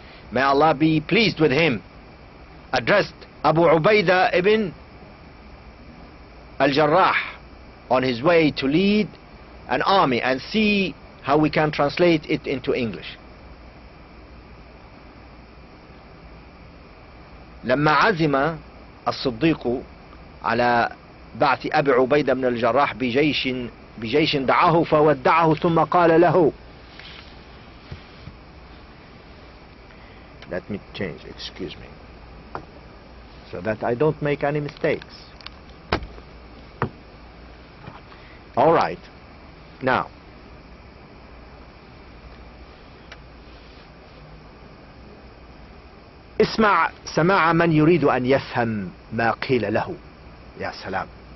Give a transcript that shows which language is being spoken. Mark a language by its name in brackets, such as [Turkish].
[English] May Allah be pleased with him. Addressed Abu Ubaidah ibn al-Jarrah on his way to lead an army, and see how we can translate it into English. [Arabic] لما عزم الصديق على بعث أبي عبيدة بن الجراح بجيش دعاه فودعه ثم قال له. [English] Let me change, excuse me, so that I don't make any mistakes. All right, now [Arabic] اسمع سماع من يريد أن يفهم ما قيل له. يا سلام.